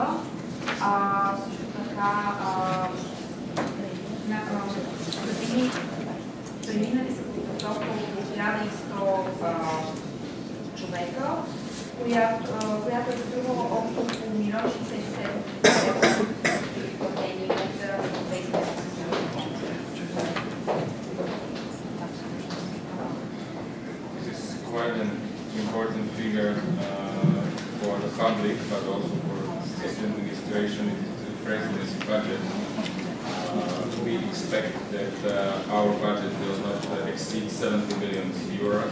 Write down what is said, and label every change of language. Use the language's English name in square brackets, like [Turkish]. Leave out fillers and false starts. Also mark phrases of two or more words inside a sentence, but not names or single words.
[Bulgarian] Също така преминали са подготовка от 1100 човека, която е струвала общо около 1,67 платени от европейските [English] important figure for the public, but also for the administration. It is the presidency budget. We expect that our budget will not exceed 70 million euros.